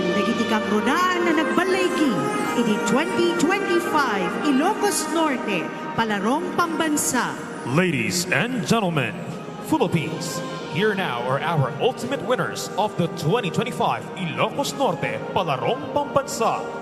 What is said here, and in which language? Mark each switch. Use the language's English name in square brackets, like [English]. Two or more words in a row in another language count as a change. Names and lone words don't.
[Iloko] dagiti kagronaan na nagbalaygi iti 2025 Ilocos Norte, Palarong, Pambansa. [English] Ladies and gentlemen, Philippines, here now are our ultimate winners of the 2025 Ilocos Norte Palarong Pambansa.